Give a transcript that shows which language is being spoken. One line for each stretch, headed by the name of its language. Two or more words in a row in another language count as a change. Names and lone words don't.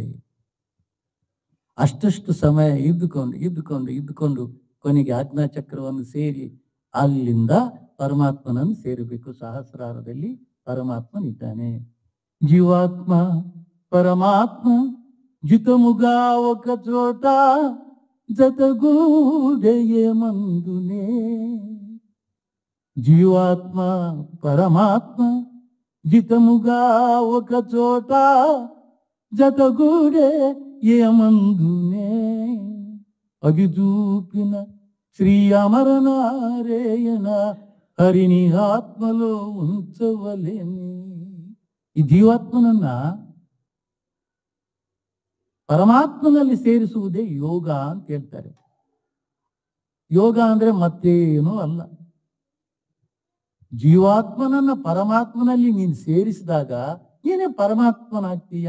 Kannada: ಅಷ್ಟಷ್ಟು ಸಮಯ ಇದ್ದುಕೊಂಡು ಕೊನೆಗೆ ಆಜ್ಞಾ ಚಕ್ರವನ್ನು ಸೇರಿ ಅಲ್ಲಿಂದ ಪರಮಾತ್ಮನನ್ನು ಸೇರಬೇಕು. ಸಹಸ್ರಾರದಲ್ಲಿ ಪರಮಾತ್ಮನಿದ್ದಾನೆ.
Telugu: జీవాత్మ పరమాత్మ జితముగ ఒక చోట జతగూడెయే మందునే. జీవాత్మ పరమాత్మ జితముగా ఒక చోట జతగూడే ఏమందునే. అది చూపిన శ్రీ అమరనారాయణ హరిని ఆత్మలో ఉంచవలేని.
Kannada: ಈ ಜೀವಾತ್ಮನನ್ನ ಪರಮಾತ್ಮನಲ್ಲಿ ಸೇರಿಸುವುದೇ ಯೋಗ ಅಂತ ಹೇಳ್ತಾರೆ. ಯೋಗ ಅಂದ್ರೆ ಮತ್ತೇನೂ ಅಲ್ಲ. ಜೀವಾತ್ಮನನ್ನ ಪರಮಾತ್ಮನಲ್ಲಿ ನೀನು ಸೇರಿಸಿದಾಗ ನೀನೇ ಪರಮಾತ್ಮನಾಗ್ತೀಯ.